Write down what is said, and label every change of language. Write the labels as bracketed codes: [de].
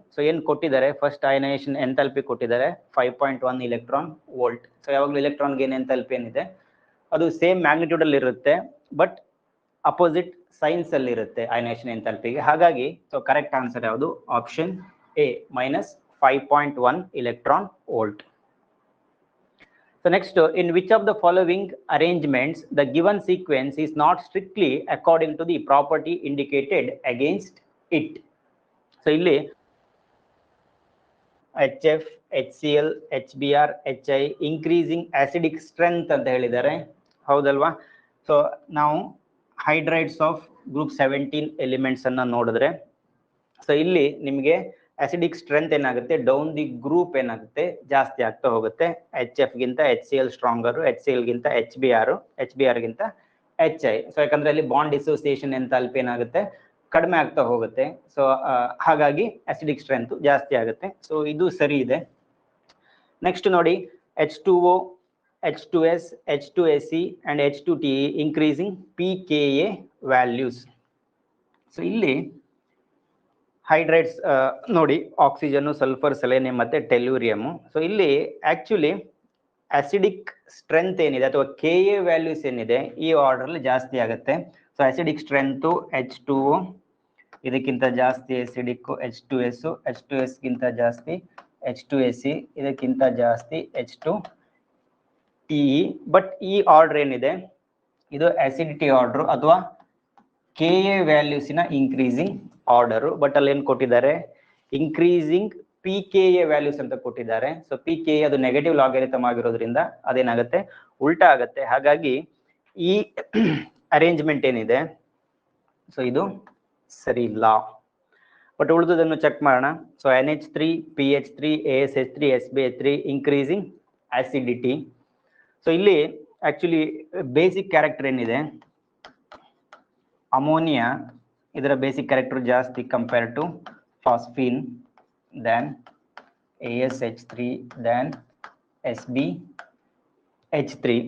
[kn] So ಏನು ಕೊಟ್ಟಿದ್ದಾರೆ, first ionisation enthalpy ಕೊಟ್ಟಿದ್ದಾರೆ 5.1 ಇಲೆಕ್ಟ್ರಾನ್ ವೋಲ್ಟ್. ಸೊ ಯಾವಾಗಲೂ ಇಲೆಕ್ಟ್ರಾನ್ ಗೇನ್ ಎಂಥಾಲ್ಪಿ ಏನಿದೆ ಅದು ಸೇಮ್ ಮ್ಯಾಗ್ನಿಟ್ಯೂಡ್ ಅಲ್ಲಿ ಇರುತ್ತೆ, ಬಟ್ ಅಪೋಸಿಟ್ ಸೈನ್ಸ್ ಅಲ್ಲಿ ಇರುತ್ತೆ ಅಯನೈಸೇಷನ್ ಎಂಥಾಲ್ಪಿಗೆ. ಹಾಗಾಗಿ ಸೊ ಕರೆಕ್ಟ್ ಆನ್ಸರ್ ಯಾವುದು, option A minus 5.1 electron volt. [en] So next, in which of the following arrangements the given sequence is not strictly according to the property indicated against it? [kn] So ಇಲ್ಲಿ HF, HCl, HBr, HI [en] increasing acidic strength [kn] ಅಂತ ಹೇಳಿದ್ದಾರೆ, ಹೌದಲ್ವಾ? So ನಾವು hydrides of group 17 elements ಅನ್ನ ನೋಡಿದ್ರೆ, so ಇಲ್ಲಿ ನಿಮಗೆ acidic strength ಏನಾಗುತ್ತೆ, ಡೌನ್ ದಿ ಗ್ರೂಪ್ ಏನಾಗುತ್ತೆ, ಜಾಸ್ತಿ ಆಗ್ತಾ ಹೋಗುತ್ತೆ. HF ಗಿಂತ HCl ಸ್ಟ್ರಾಂಗರ್, HCl ಗಿಂತ HBr ಗಿಂತ HI. ಸೊ ಯಾಕಂದ್ರೆ ಅಲ್ಲಿ ಬಾಂಡ್ ಡಿಸೋಸಿಯೇಷನ್ ಎಂಥಾಲ್ಪಿ ಏನಾಗುತ್ತೆ, ಕಡಿಮೆ ಆಗ್ತಾ ಹೋಗುತ್ತೆ. ಸೊ ಹಾಗಾಗಿ ಅಸಿಡಿಕ್ ಸ್ಟ್ರೆಂತ್ ಜಾಸ್ತಿ ಆಗುತ್ತೆ. ಸೊ ಇದು ಸರಿ ಇದೆ. [en] next [kn] ನೋಡಿ, [en] H2O, H2S, H2SE and H2TE increasing pKa values. [kn] So ಇಲ್ಲಿ ಹೈಡ್ರೈಡ್ಸ್ ನೋಡಿ, ಆಕ್ಸಿಜನ್, ಸಲ್ಫರ್, ಸೆಲೆನಿಯಂ ಮತ್ತೆ ಟೆಲ್ಯೂರಿಯಂ. ಸೊ ಇಲ್ಲಿ ಆಕ್ಚುಲಿ ಅಸಿಡಿಕ್ ಸ್ಟ್ರೆಂತ್ ಏನಿದೆ ಅಥವಾ Ka ವ್ಯಾಲ್ಯೂಸ್ ಏನಿದೆ ಈ ಆರ್ಡರ್ ಅಲ್ಲಿ ಜಾಸ್ತಿ ಆಗುತ್ತೆ. ಸೊ ಅಸಿಡಿಕ್ ಸ್ಟ್ರೆಂತ್ H2O, ಇದಕ್ಕಿಂತ ಜಾಸ್ತಿ ಅಸಿಡಿಕ್ H2S, H2S ಗಿಂತ ಜಾಸ್ತಿ H2SE, ಇದಕ್ಕಿಂತ ಜಾಸ್ತಿ H2TE. ಬಟ್ ಈ ಆರ್ಡರ್ ಏನಿದೆ ಇದು ಅಸಿಡಿಟಿ ಆರ್ಡರ್ ಅಥವಾ Ka ವ್ಯಾಲ್ಯೂಸಿನ ಇನ್ಕ್ರೀಸಿಂಗ್ ಆರ್ಡರ್. ಬಟ್ ಅಲ್ಲಿ ಏನ್ ಕೊಟ್ಟಿದ್ದಾರೆ, ಇನ್ಕ್ರೀಸಿಂಗ್ pKa ವ್ಯಾಲ್ಯೂಸ್ ಅಂತ ಕೊಟ್ಟಿದ್ದಾರೆ. ಸೊ pKa ಅದು ನೆಗೆಟಿವ್ ಲಾಗರಿಥಮ್ ಆಗಿರೋದ್ರಿಂದ ಅದೇನಾಗುತ್ತೆ, ಉಲ್ಟಾ ಆಗುತ್ತೆ. ಹಾಗಾಗಿ ಈ ಅರೇಂಜ್ಮೆಂಟ್ ಏನಿದೆ ಸೊ ಇದು ಸರಿ ಇಲ್ಲ. ಬಟ್ ಉಳಿದುದನ್ನು ಚೆಕ್ ಮಾಡೋಣ. So NH3, PH3, ASH3, SbH3 increasing acidity. So ಇಲ್ಲಿ ಆಕ್ಚುಲಿ ಬೇಸಿಕ್ ಕ್ಯಾರೆಕ್ಟರ್ ಏನಿದೆ, ಅಮೋನಿಯಾ ಇದರ ಬೇಸಿಕ್ ಕ್ಯಾರೆಕ್ಟರ್ ಜಾಸ್ತಿ compare to ಫಾಸ್ಫೀನ್, then ASH3, then SbH3.